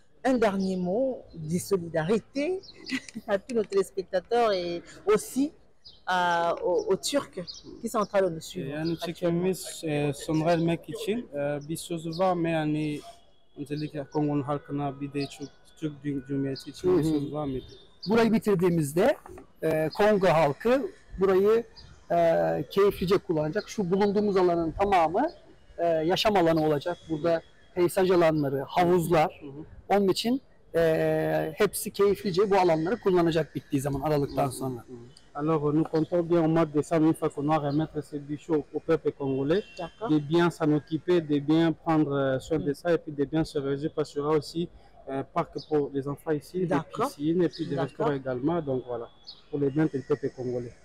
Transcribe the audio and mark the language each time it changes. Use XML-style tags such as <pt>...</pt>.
<fr>Un dernier mot de solidarité à tous nos téléspectateurs et aussi aux Turcs qui sont en train de nous suivre.</fr> <tr>Yani çekimimiz sona ermek için bir sözü var mı yani özellikle Kongo'nun halkına bir de Türk Cumhuriyeti için bir sözü var mıydı? Burayı bitirdiğimizde Kongo halkı burayı keyiflice kullanacak. Şu bulunduğumuz alanın tamamı yaşam alanı olacak. Burada peyzaj alanları, havuzlar. Onun için hepsi keyiflice bu alanları kullanacak bittiği zaman Aralık'tan sonra.</tr> <fr>Alors nous comptons bien au mois de décembre, une fois qu'on va remettre ces bijoux au peuple congolais, de bien s'en occuper, de bien prendre soin de ça et puis de bien se réaliser parce qu'il y aura aussi parc pour les enfants ici, des piscines et puis des restaurants également, donc voilà, pour les biens du peuple congolais.</fr>